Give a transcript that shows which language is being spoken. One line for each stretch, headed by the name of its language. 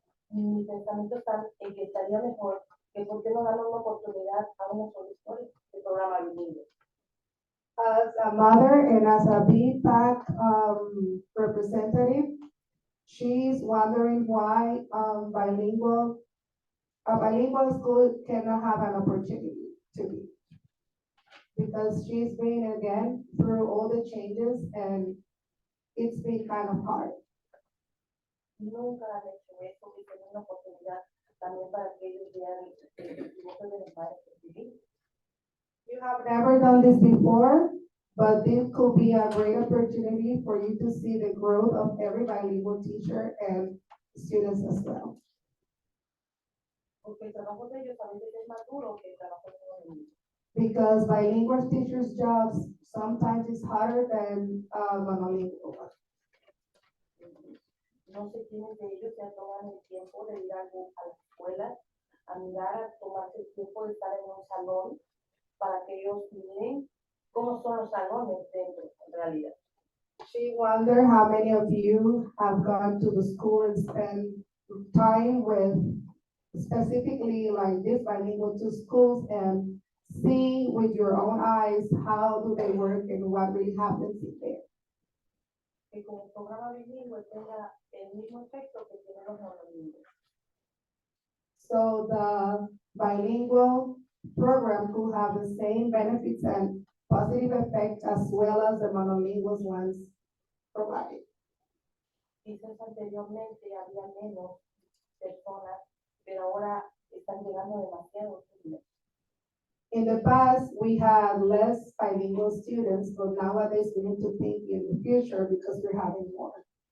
Spanish: mi pensamiento está en que estaría mejor que por qué no darle una oportunidad a unos profesores del programa bilingüe.
English: As a mother and as a BPAC representative, she's wondering why a bilingual school cannot have an opportunity to be. Because she's been again through all the changes and it's been kind of hard.
Spanish: Nunca han hecho eso y tener una oportunidad también para que ellos vean el dibujo de los maestros bilingües.
English: You have never done this before, but this could be a great opportunity for you to see the growth of every bilingual teacher and students as well.
Spanish: Porque el trabajo de ellos a veces es más duro que el trabajo de los niños.
English: Because bilingual teachers' jobs sometimes is harder than monolingual.
Spanish: No sé quiénes de ellos se toman el tiempo de ir a la escuela, a mirar, a tomarse el tiempo de estar en un salón para que ellos miren cómo son los salones dentro, en realidad.
English: She wonder how many of you have gone to the school and spent time with specifically like this bilingual two schools and see with your own eyes how do they work and what really happens in there.
Spanish: Que con el programa bilingüe tenga el mismo efecto que tienen los monolingües.
English: So the bilingual program could have the same benefits and positive effect as well as the monolingual ones provide.
Spanish: Quizás anteriormente había menos personas, pero ahora están llegando demasiados niños.
English: In the past, we had less bilingual students, but nowadays we need to think in the future because we're having more.